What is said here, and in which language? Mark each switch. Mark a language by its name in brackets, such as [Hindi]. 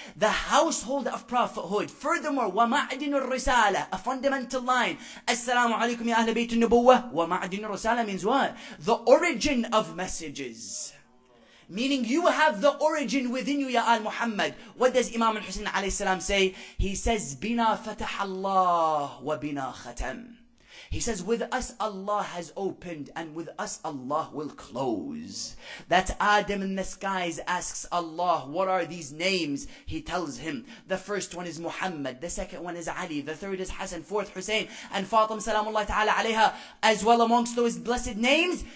[English] The household of prophethood. Furthermore, [Arabic] ومعدن الرسالة, [English] a fundamental line. [Arabic] السلام عليكم يا أهل بيت النبوة. ومعدن الرسالة [English] means what? The origin of messages. Meaning you have the origin within you, ya al Muhammad. What does Imam al-Hussein alayhi salam say? He says, [Arabic] بنا فتح الله وبنا ختم. [English] He says, with us Allah has opened and with us Allah will close. That Adam in the skies asks Allah, what are these names? He tells him, the first one is Muhammad, the second one is Ali, the third is Hassan, fourth Hussein, and Fatima salamullah ta'ala alayha as well amongst those blessed names.